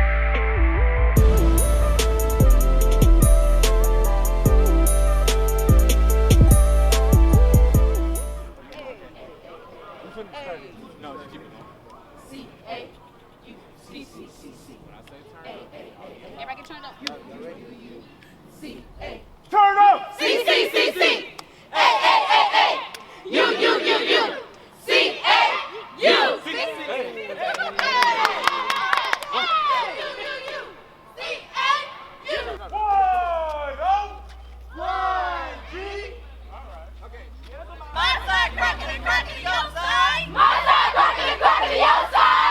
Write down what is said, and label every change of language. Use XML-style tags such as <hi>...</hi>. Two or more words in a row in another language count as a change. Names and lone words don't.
<en>No, just keep it going. C-A-U-C-C-C-C. When I say turn up. Everybody can turn up. C-A-U-C-C-C. Turn up! C, C, C, C. A, A, A, A. U, U, U, U. C, A, U. My side crackety crackety your side. My side crackety crackety your side.</en>